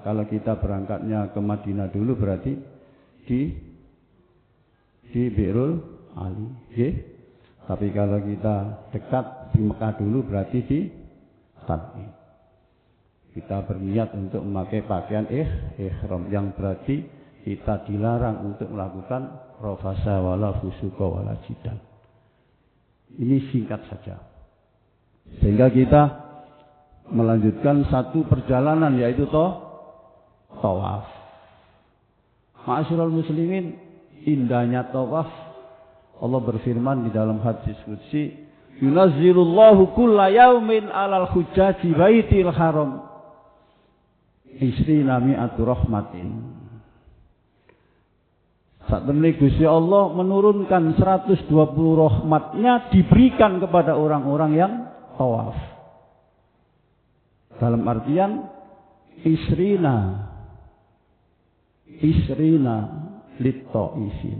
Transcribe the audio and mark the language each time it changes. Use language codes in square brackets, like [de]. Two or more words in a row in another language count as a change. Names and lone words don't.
[id] Kalau kita berangkatnya ke Madinah dulu berarti di Birul Ali, okay? Tapi kalau kita dekat di Mekah dulu berarti di Tanaim. Kita berniat untuk memakai pakaian ihram, yang berarti kita dilarang untuk melakukan [ar] رفث ولا فسوق ولا جدال. [id] Ini singkat saja. Sehingga kita melanjutkan satu perjalanan, yaitu tawaf. [ar] معاشر المسلمين, [id] indahnya tawaf. Allah berfirman di dalam hadis qudsi, [ar] ينزل الله كل يوم على حجاج بيت الحرام عشرين مئة رحمة. [id] Saat ini Gusti Allah menurunkan 120 rahmatnya diberikan kepada orang-orang yang tawaf. Dalam artian [ar] عشرين للطائفين.